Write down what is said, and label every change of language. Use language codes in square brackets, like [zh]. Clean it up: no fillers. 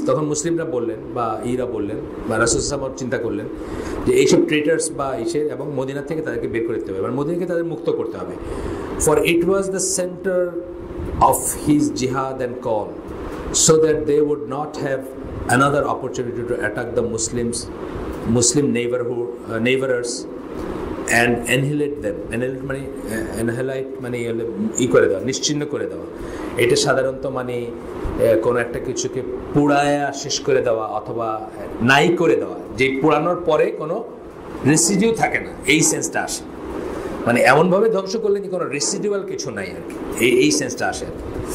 [bn] তখন মুসলিমরা বললেন বা বললেন বা রাসূল সাল্লাল্লাহু আলাইহি ওয়াসাল্লাম চিন্তা করলেন যে এইসব ট্রেটার্স বা এবং মদিনা থেকে তাদেরকে বের করে দিতে হবে, এবার মদিনাকে তাদের মুক্ত করতে হবে। [en] For it was the centre of his jihad and call, so that they would not have another opportunity to attack the Muslim neighbors and annihilate them. [bn] Annihilate করে দেওয়া, নিশ্চিহ্ন করে দেওয়া। এটা সাধারণত কোনো একটা কিছুকে পুড়ায়া শেষ করে দেওয়া অথবা নাই করে দেওয়া, যে পুড়ানোর পরে কোনো রেসিডিউ থাকে না, এই সেন্সটা আসে। এমনভাবে ধ্বংস করলে যে কোনো রেসিডিউয়াল কিছু নাই আর কি, এই সেন্সটা আসে আর কি।